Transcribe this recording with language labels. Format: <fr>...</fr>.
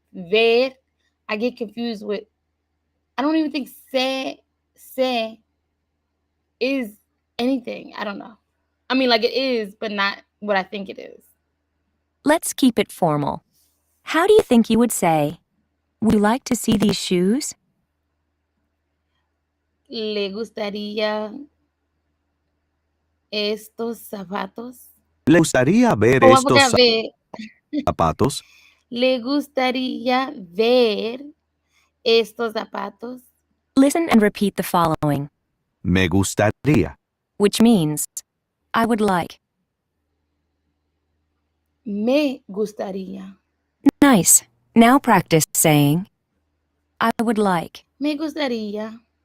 <en>Ver, I get confused with, I don't even think se is anything. I don't know. I mean, like it is, but not what I think it is. Let's keep it formal. How do you think you would say, would you like to see these shoes?</en> <es>Le gustaría estos zapatos. Le gustaría ver</es> <en>Oh, I</en> <es>estos</es> <en>forgot ver.</en> <es>zapatos. Le gustaría ver estos zapatos.</es> <en>Listen and repeat the following,</en> <es>Me gustaría.</es> <en>which means, I would like.</en> <es>Me gustaría.</es> <en>Nice. Now practice saying, I would like.</en> <es>Me gustaría.</es>